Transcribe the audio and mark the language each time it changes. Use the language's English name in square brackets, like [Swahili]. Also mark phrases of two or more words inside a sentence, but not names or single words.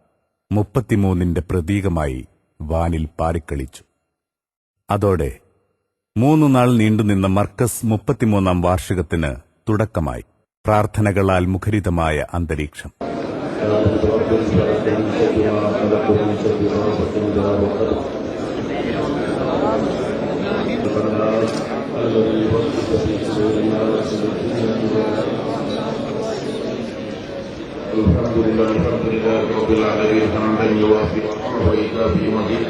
[Malayalam] 33ന്റെ പ്രതീകമായി വാനിൽ പാറിക്കളിച്ചു. അതോടെ 3 നാൾ നീണ്ടുനിന്ന മർക്കസ് 33ാം വാർഷികത്തിന് തുടക്കമായി. പ്രാർത്ഥനകളാൽ മുഖരിതമായ അന്തരീക്ഷം. [Arabic] الحمد لله رب العالمين حمدا يوافي ويكافي مزيدا